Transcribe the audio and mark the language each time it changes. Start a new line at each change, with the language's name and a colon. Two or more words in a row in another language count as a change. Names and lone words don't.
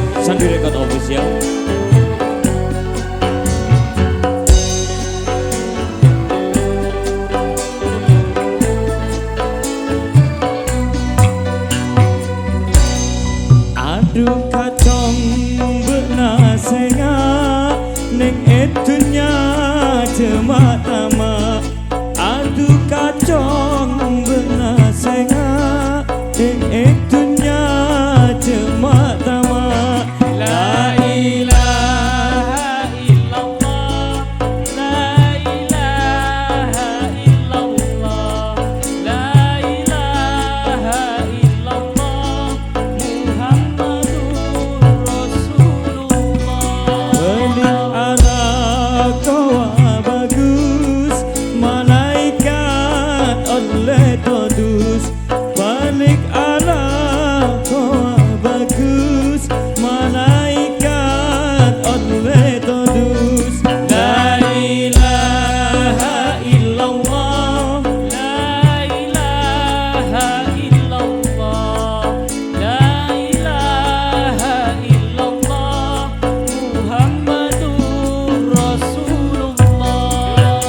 Madurese: Sandi Record Official. Aduh kacong benasenga neng etunya cema tama. Aduh kacong benasenga neng etunya cema tama.
Arabic: لا إله إلا الله، لا إله إلا الله، لا إله إلا الله، محمد رسول الله.
Madurese: Balik ala kawa bagus, malaikat oleh todus. Balik ala kawa bagus, malaikat oleh todus.
Arabic: لا إله إلا الله، لا إله إلا الله، لا إله إلا الله، محمد رسول الله.